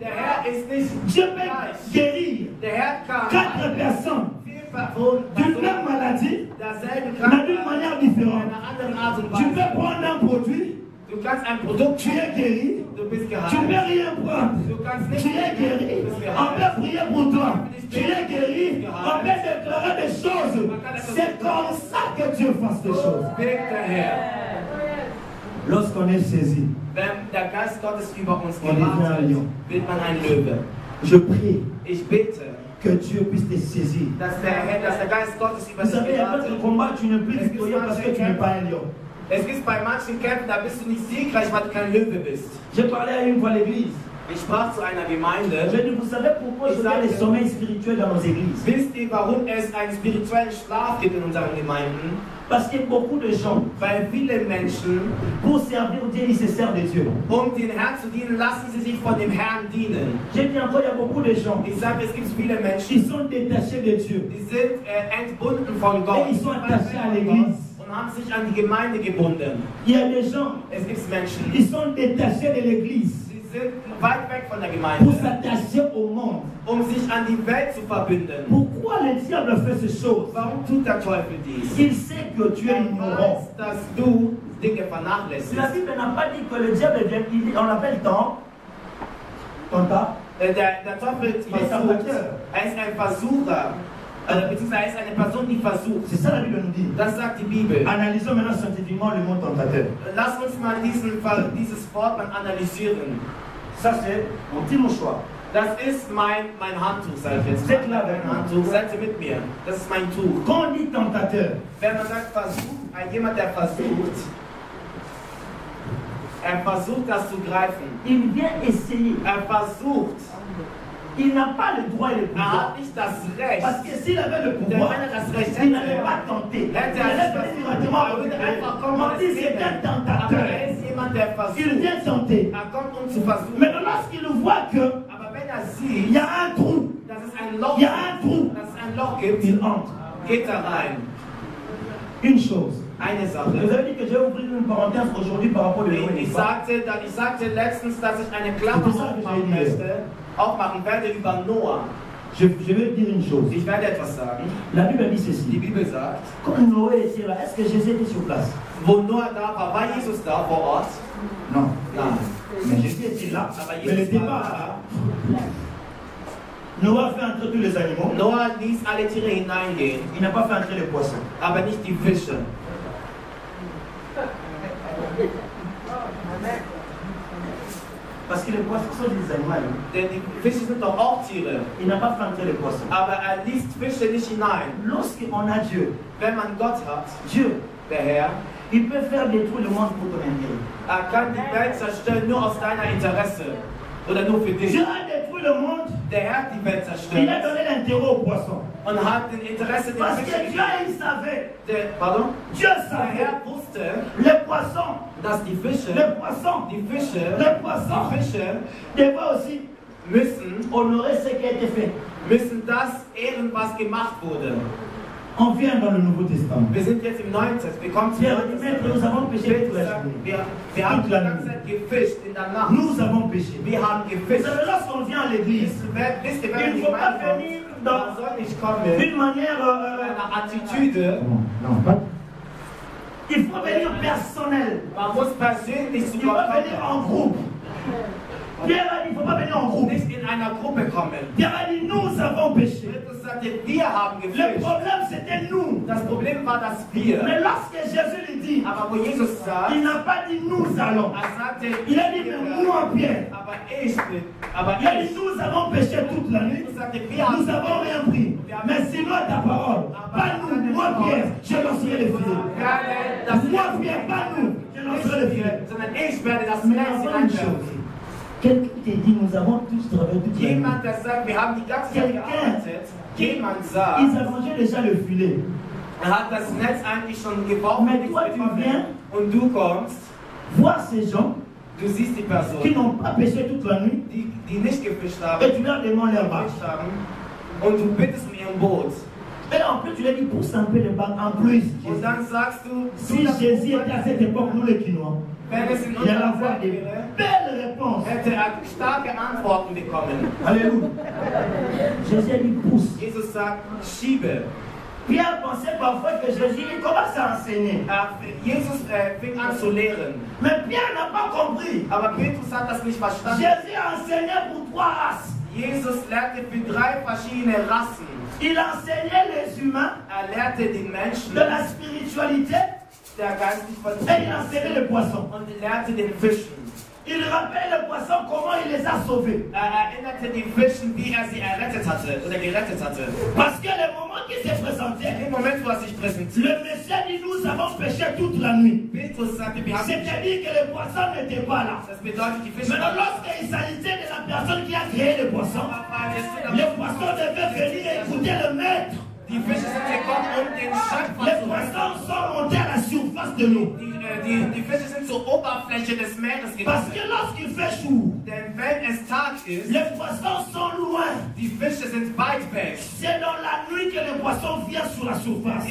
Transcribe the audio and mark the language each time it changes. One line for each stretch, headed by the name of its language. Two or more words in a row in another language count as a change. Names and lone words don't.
German: Der Herr ist nicht
French: Dieu peut
German: gleich.
French: guérir
German: Der Herr kann
French: 4 personnes
German: vier Personen
French: d'une même maladie,
German: derselben
French: mais
German: Krankheit
French: d'une manière
German: in
French: différente.
German: einer anderen Art und
French: Tu
German: Weise.
French: peux prendre un produit,
German: Du kannst ein Produkt,
French: tu es guéri.
German: du bist
French: Tu peux
German: geheilt.
French: rien prendre.
German: Du kannst nicht,
French: Tu es guéri.
German: du bist
French: On
German: geheilt.
French: peut prier pour toi. Tu es guéri. On peut déclarer des choses. C'est comme ça que Dieu fasse des choses.
German: Wirkt der Herr.
French: Lorsqu'on est saisi,
German: Wenn der Geist Gottes über uns
French: On devient un
German: gewartet,
French: lion.
German: wird man ein Löwe.
French: je prie
German: Ich bete,
French: que Dieu puisse te saisir.
German: dass der Geist Gottes über
French: Vous
German: dich
French: savez, il y a d'autres
German: gewartet.
French: combats, tu n'es plus victorieux parce que tu n'es pas un lion.
German: Es gibt bei manchen Kämpfen, da bist du nicht siegreich, weil du kein Löwe bist.
French: J'ai parlé à une fois à l'église.
German: Ich sprach zu einer Gemeinde.
French: Je dis, vous savez pourquoi il y a des sommeils spirituels dans nos églises?
German: Wisst ihr, warum es einen spirituellen Schlaf gibt in unseren Gemeinden?
French: Parce qu'il y a beaucoup de gens,
German: Weil viele Menschen,
French: pour servir Dieu, ils se servent de Dieu.
German: um den Herrn zu dienen, lassen sie sich von dem Herrn dienen.
French: J'ai dit encore, il y a beaucoup de gens
German: Ich sage, es gibt viele
French: qui
German: Menschen,
French: sont détachés de Dieu.
German: die sind entbunden von Gott.
French: Et ils sont attachés à l'église.
German: Und haben sich an die Gemeinde gebunden.
French: Il y a des gens
German: Es gibt Menschen,
French: qui sont détachés de l'église
German: die sind weit weg von der
French: pour
German: Gemeinde,
French: s'attacher au monde.
German: um sich an die Welt zu verbinden.
French: Pourquoi le diable fait ces choses?
German: Warum tut der Teufel dies?
French: Il sait que tu es
German: Er
French: ignorant.
German: weiß, dass du Dinge
French: La
German: vernachlässigst.
French: Bible n'a pas dit que le diable vient, on l'appelle Tanta.
German: Der Teufel versucht, er ist ein Versucher, beziehungsweise er ist eine Person, die versucht.
French: C'est ça la Bible nous dit.
German: Das sagt die Bibel.
French: Analysons maintenant scientifiquement le mot tentateur.
German: Lass uns mal dieses Wort mal analysieren.
French: Ça c'est mon petit mouchoir.
German: Das ist mein Handtuch, sag ich jetzt. Seid klar, Mein Handtuch, seid ihr mit mir. Das ist mein Tuch.
French: Quand on dit tentateur,
German: Wenn man sagt Versuch, jemand, der versucht, er versucht das zu greifen.
French: il vient essayer.
German: Er versucht,
French: Il n'a pas le droit et le
German: er
French: pouvoir.
German: hat nicht das Recht.
French: Parce que s'il avait le
German: Denn
French: pouvoir,
German: wenn er das Recht
French: il n'allait
German: hätte,
French: pas tenter. Il
German: hätte er
French: allait
German: sich
French: venir
German: das
French: directement
German: er würde einfach
French: au
German: kommen
French: On
German: und
French: dit
German: es
French: c'est
German: nehmen.
French: un
German: Aber
French: tentateur.
German: er ist jemand, der
French: Il
German: versucht.
French: vient tenter.
German: Er kommt, um zu versuchen.
French: Mais lorsqu'il voit que
German: Aber wenn er
French: il
German: sieht,
French: y a un trou,
German: dass es ein Loch
French: Il y a un trou.
German: dass es ein Loch gibt,
French: Il entre.
German: geht da rein.
French: Une chose.
German: Eine
French: Vous
German: Sache.
French: avez dit que j'ai ouvert une parenthèse aujourd'hui par rapport au Noé.
German: Ich sagte letztens, dass ich eine Klammer aufmachen möchte, aufmachen werde über Noah.
French: Je vais dire une chose.
German: Ich werde etwas sagen.
French: La Bible dit
German: Die
French: ceci.
German: Bibel sagt,
French: Quand Noé était là, est-ce que Jésus était sur place?
German: wo Noah da war Jesus da vor Ort?
French: Non.
German: Nein.
French: Mais Jésus était là.
German: Aber
French: Mais le
German: Jesus war
French: départ,
German: da.
French: Noah fait entrer tous les animaux.
German: Noah ließ alle Tiere hineingehen,
French: Il n'a pas fait entrer les poissons.
German: aber nicht die Fische.
French: Parce que les poissons sont des animaux.
German: Denn die Fische sind doch auch Tiere.
French: Il n'a pas fait entrer les poissons.
German: Aber ließ Fische nicht hinein.
French: Lorsqu'on a Dieu,
German: Wenn man Gott hat,
French: Dieu,
German: der Herr,
French: il peut faire détruire le monde pour ton intérêt.
German: kann die Welt zerstören nur aus deiner Interesse. Oder nur für dich.
French: Dieu a détruit le monde.
German: Der Herr hat die Welt
French: Il a
German: zerstört
French: donné l'intérêt aux poissons.
German: und hat den Interesse der
French: Parce que
German: Fische
French: Dieu, il savait. Pardon? Dieu
German: Der
French: savait.
German: Herr wusste,
French: Les poissons,
German: dass die Fische,
French: les poissons,
German: die Fische,
French: les poissons
German: die Fische
French: devaient aussi
German: müssen
French: honorer ce qui a été fait.
German: das ehren, was gemacht wurde.
French: On vient dans le Nouveau Testament.
German: Wir sind jetzt im Neuen Testament. Wir kommen zum
French: Pierre
German: Neuen
French: dit, Maître, nous avons péché toute la
German: Testament.
French: journée.
German: Wir haben die ganze Zeit gefischt in der Nacht.
French: Nous avons péché.
German: Wir haben
French: Vous
German: gefischt.
French: savez, lorsqu'on vient à l'église,
German: Wisst ihr,
French: il
German: wenn
French: ne
German: die
French: faut pas
German: Gemeinde
French: venir
German: kommt, man
French: dans
German: soll nicht kommen
French: d'une manière.
German: mit einer Attitüde.
French: Non, pas. Il faut venir personnel.
German: Man muss persönlich zu
French: Il faut
German: Gott
French: venir
German: kommen.
French: en groupe. Pierre a dit, il ne faut pas venir en groupe.
German: Nicht in einer Gruppe kommen.
French: Pierre a dit, nous avons péché.
German: Jesus sagte, wir haben
French: Le
German: gefischt.
French: problème, c'était nous.
German: Das Problem war das Wir.
French: Mais lorsque Jésus lui dit,
German: Aber wo Jesus sagt,
French: il n'a pas dit nous allons.
German: sagte,
French: Il a dit, mais moi, Pierre.
German: aber ich bin, aber
French: Il a dit,
German: ich.
French: nous avons péché toute la nuit.
German: Jesus sagte, wir haben
French: Nous n'avons rien pris. Mais sinon ta parole. Pas nous. Moi, Pierre, je lancerai les filets.
German: werde das
French: Moi, Pierre, pas nous. Je lancerai les filets.
German: sondern ich werde das
French: Mais
German: Netz
French: avant une chose,
German: hineinwerfen.
French: quelqu'un t'a dit, nous avons tous travaillé toute la nuit.
German: Jemand, der sagt, wir haben die ganze Zeit gearbeitet. Jemand sagt,
French: Ils arrangeaient déjà le filet.
German: hat das Netz eigentlich schon gebaut
French: Mais
German: nichts
French: toi, tu
German: bekommen.
French: viens
German: Und du kommst,
French: Voir ces gens
German: du siehst die
French: qui
German: Person,
French: n'ont pas péché toute la nuit
German: die nicht gefischt haben,
French: et tu leur demandes leur barque.
German: gefischt haben, und du bittest um ihren Boot.
French: Et en plus, tu leur dis, pousse un peu les barques en plus.
German: Und dann sagst du,
French: Si Jésus était à cette époque, nous les Quinois,
German: wenn es in
French: il allait
German: unserer
French: avoir
German: Zeit
French: des
German: wäre,
French: belles réponses.
German: hätte er starke Antworten bekommen.
French: Alléluia. Jésus a dit, pousse.
German: Jesus sagt, schiebe.
French: Pierre pensait parfois que Jésus il commence à enseigner.
German: Jesus fing an zu lehren.
French: Mais Pierre n'a pas compris.
German: Aber Petrus hat das nicht verstanden.
French: Jésus a enseigné pour 3 races.
German: Jesus lehrte für 3 verschiedene Rassen.
French: Il enseignait les humains
German: Lehrte den Menschen
French: de la spiritualité
German: der geistlich
French: et il enseignait les poissons.
German: und lehrte den Fischen.
French: Il rappelait les poissons comment il les a sauvés.
German: Erinnerte die Fischen, wie sie errettet hatte oder gerettet hatte.
French: Parce que le moment qui s'est présenté,
German: Im Moment, wo sich präsentiert,
French: le Messie dit nous avons péché toute la nuit.
German: Petrus sagte, wir haben
French: C'est-à-dire que les poissons n'étaient pas là.
German: das bedeutet, die Fische
French: Maintenant, lorsqu'il s'agissait de la personne qui a créé les poissons, les poissons devaient venir écouter le maître.
German: Die Fische sind gekommen, den Schöpfer
French: Les
German: zu hören.
French: poissons sont montés à la surface de l'eau.
German: Die Fische sind zur Oberfläche des Meeres
French: Parce
German: gekommen.
French: que lorsqu'il fait chaud,
German: Denn wenn es Tag ist,
French: les poissons sont loin.
German: die Fische sind weit weg.
French: C'est dans la nuit que les poissons viennent sur la surface.